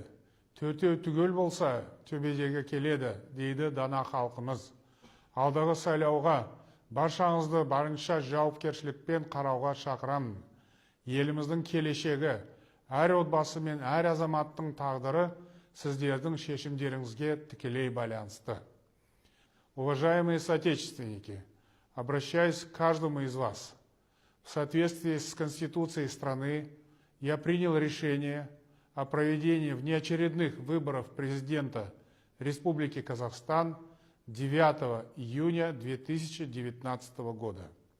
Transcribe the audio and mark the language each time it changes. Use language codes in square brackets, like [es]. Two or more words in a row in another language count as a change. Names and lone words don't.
[kk] Төртеу түгел болса, төбедегі келеді, дейді дана халқымыз. Алдағы сайлауға баршаңызды барынша жауапкершілікпен қарауға шақырамын. Еліміздің келешегі, әр отбасы мен әр азаматтың тағдыры сіздердің шешімдеріңізге тікелей байланысты. [ru] Уважаемые соотечественники, обращаюсь к каждому из вас. В соответствии с Конституцией страны я принял решение о проведении внеочередных выборов президента Республики Казахстан 9 июня 2019 года.